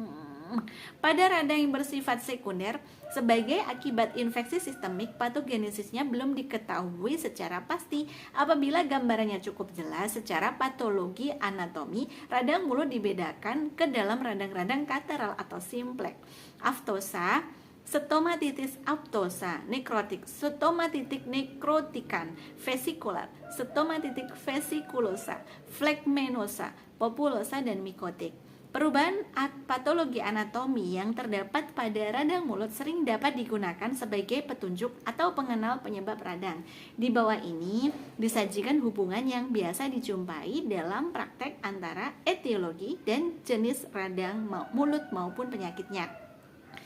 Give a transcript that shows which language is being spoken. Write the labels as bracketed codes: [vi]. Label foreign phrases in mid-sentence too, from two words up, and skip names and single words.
[id] Pada radang yang bersifat sekunder, sebagai akibat infeksi sistemik, patogenesisnya belum diketahui secara pasti. Apabila gambarannya cukup jelas secara patologi anatomi, radang mulut dibedakan ke dalam radang-radang kateral atau simplex, aftosa, stomatitis aftosa, nekrotik, stomatitik nekrotikan, vesikular, stomatitik vesikulosa, flegmenosa, populosa, dan mikotik. Perubahan patologi anatomi yang terdapat pada radang mulut sering dapat digunakan sebagai petunjuk atau pengenal penyebab radang. Di bawah ini disajikan hubungan yang biasa dijumpai dalam praktek antara etiologi dan jenis radang mulut maupun penyakitnya.